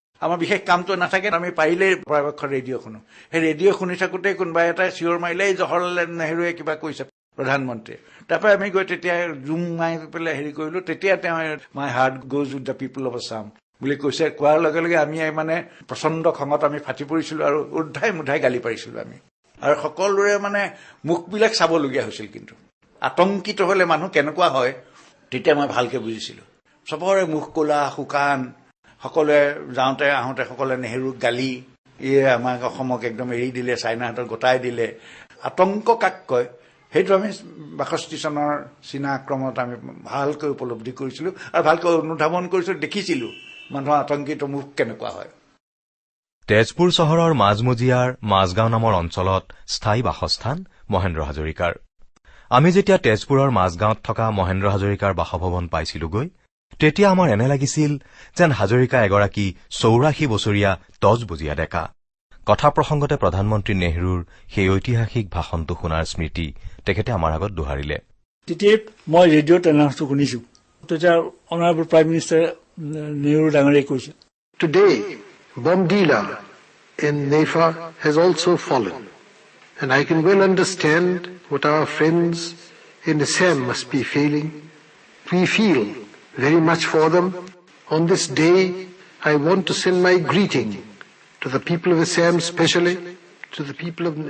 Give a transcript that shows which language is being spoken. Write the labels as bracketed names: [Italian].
[Assamese] আমাৰ বিশেষ কামটো নাথাকে, আমি পাৰিলেই পৰাপক্ষত ৰেডিঅ' শুনো। সেই ৰেডিঅ' শুনি থাকোঁতে কোনোবা এটাই চিঞৰ মাৰিলে জৱাহৰলাল নেহৰুৱে কিবা কৈছে প্ৰধানমন্ত্ৰীয়ে। তাৰপৰা আমি গৈ তেতিয়া জুম মাৰি পেলাই হেৰি কৰিলো। তেতিয়া তেওঁ [English] my heart goes with the people of Assam [Assamese] বুলি কৈছে। কোৱাৰ লগে লগে আমি মানে প্ৰচণ্ড খঙত আমি ফাটি পৰিছিলো আৰু উদ্ধাই মুধাই গালি পাৰিছিলো আমি। আৰু সকলোৰে মানে মুখবিলাক চাবলগীয়া হৈছিল। কিন্তু আতংকিত হলে মানুহ কেনেকুৱা হয় তেতিয়া মই ভালকে বুজিছিলো। চবৰে মুখ ক'লা শুকান, সকলোৱে যাওঁতে আহোঁতে সকলোৱে নেহৰুক গালি, ইয়ে আমাক অসমক একদম এৰি দিলে, চাইনাহঁতক গোটাই দিলে। আতংক কাক কয় সেইটো আমি ৬২ চনৰ চীনা আক্ৰমণত আমি ভালকৈ উপলব্ধি কৰিছিলো আৰু ভালকৈ অনুধাৱন কৰিছিলো, দেখিছিলো মানুহৰ আতংকিত মুখ কেনেকুৱা হয়। তেজপুৰ চহৰৰ মাজমজিয়াৰ মাজগাঁও নামৰ অঞ্চলত স্থায়ী বাসস্থান মহেন্দ্ৰ হাজৰিকাৰ। আমি যেতিয়া তেজপুৰৰ মাজগাঁৱত থকা মহেন্দ্ৰ হাজৰিকাৰ বাসভৱন পাইছিলোগৈ, তেতিয়া আমাৰ এনে লাগিছিল যেন হাজৰিকা এগৰাকী ৮৪ বছৰীয়া তজবজীয়া ডেকা। কথা প্ৰসংগতে প্ৰধানমন্ত্ৰী নেহৰুৰ সেই ঐতিহাসিক ভাষণটো শুনাৰ স্মৃতি তেখেতে আমাৰ আগত দোহাৰিলে। তেতিয়া মই ৰেডিঅ'ত এনাউন্সটো শুনিছো। তেতিয়া অনাৰেবল প্ৰাইম মিনিষ্টাৰ নেহৰু ডাঙৰীয়াই কৈছে, [English] Today, Bomdila in Nefa has also fallen, and I can well understand what our friends in Assam must be feeling. We feel very much for them. On this day, I want to send my greeting to the people of Assam, especially to the people of